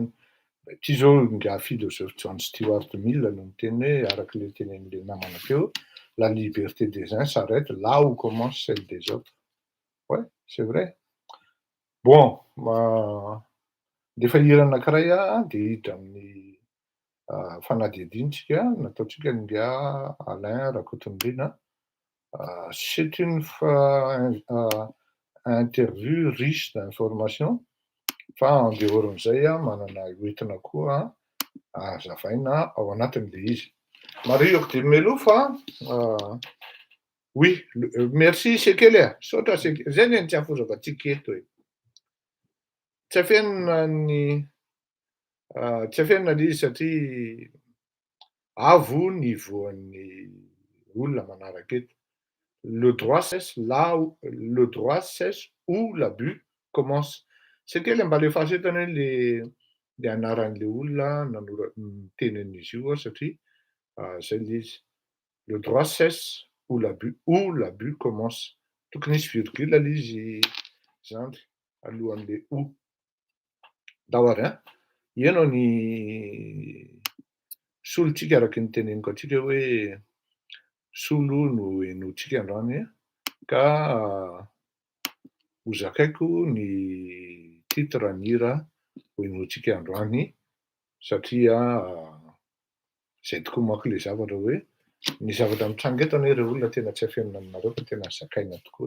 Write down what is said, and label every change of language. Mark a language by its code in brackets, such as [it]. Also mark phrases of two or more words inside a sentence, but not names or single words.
[mg] Ty zao nga philosophe John Stuart Mill no miteny hoe araky le tenen'le namana teo [fr] la liberté des uns s'arrête là où commence celle des autres. Ouais, c'est vrai. Bon, [mg] defa hira anankiray de hiditra amin'ny fanadihadihitsika nataotsika nga Alain Rakotombina. [fr] C'est une interview riche d'information [mg] fa andehoran'izay manana hoentina koa azavaina ao anatin'le izy. [fr] Mario de Melo fa oui, merci Sekele. [mg] Saotra Sekele. Zay ny tsy afozako atsika eto e. Tsy afenina le izy satria avo ny voan'ny olona manaraka eto. [fr] Le droit cesse où l'abus commence. [mg] Sekele mba alefaso eto anie le anaran'le olona tenin'izy io satria zay le izy. [fr] Le droit cesse où l'abus commence. [mg] Tokony hisy virgule le izy zany alohan'le ou. Dahoro ianao ny solontsika araky ny teneniko atsika hoe solo no henoantsika androany ka hozakaiko ny titre nira ho henoantsika androany satria zay tokoa manko le zavatra hoe ny zavatra mitranga eto anie ireo olona tena tsy afenina aminareo fa tena zakaina tokoa.